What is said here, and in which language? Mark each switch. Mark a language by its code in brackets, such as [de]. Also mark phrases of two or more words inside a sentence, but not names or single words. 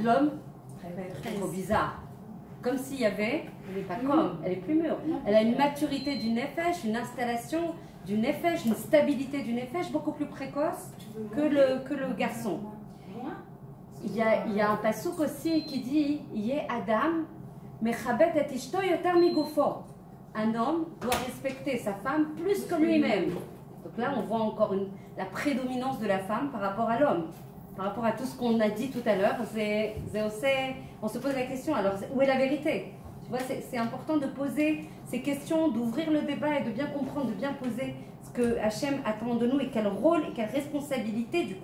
[fr] L'homme, très trop bizarre. Comme s'il y avait, elle n'est pas comme, elle est plus mûre. Elle a une maturité du nefesh, une installation du nefesh, une stabilité du nefesh beaucoup plus précoce que le garçon. Il y a un passouk aussi qui dit [he] יהא אדם מכבד את אשתו יותר מגופו. [fr] Un homme doit respecter sa femme plus que lui-même. Donc là, on voit encore la prédominance de la femme par rapport à l'homme. Par rapport à tout ce qu'on a dit tout à l'heure, on se pose la question, alors où est la vérité? Tu vois, c'est important de poser ces questions, d'ouvrir le débat et de bien comprendre, de bien poser ce que Hachem attend de nous et quel rôle et quelle responsabilité du coup.